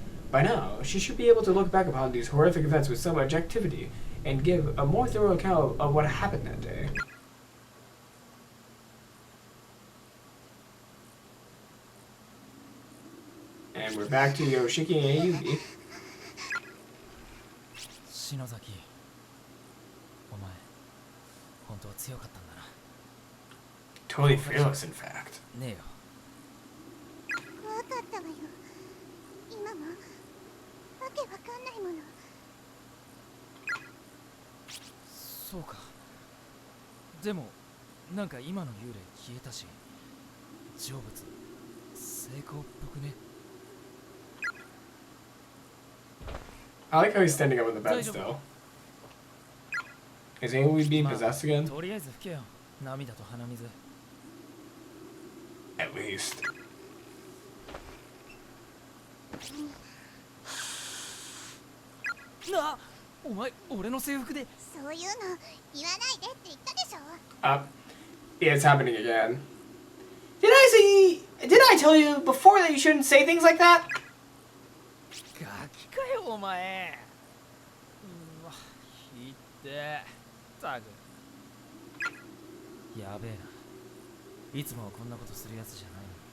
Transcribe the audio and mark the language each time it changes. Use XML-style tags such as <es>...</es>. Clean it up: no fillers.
<en>By now, she should be able to look back upon these horrific events with some objectivity and give a more thorough account of what happened that day. And we're back to Yoshiki and Yugi.</en> <ja>篠崎お前本当は強かったんだな</ja> <en>Totally fearless, in fact.</en> <ja>ねえよ怖かったわよ今もわけわかんないものそうかでもなんか今の幽霊消えたし成仏成功っぽくね</ja> <en>I like how he's standing up on the bed still. Is Amy being possessed again?</en> <ja>とりあえず拭けよ涙と鼻水</ja> <en>At least.</en> <ja>なあお前俺の制服でそういうの言わないでって言ったでしょ</ja> <en>Yeah, it's happening again. Did I tell you before that you shouldn't say things like that?</en> <ja>ガキかよお前うわひってたくやべえないつもはこんなことするやつじゃないの</ja>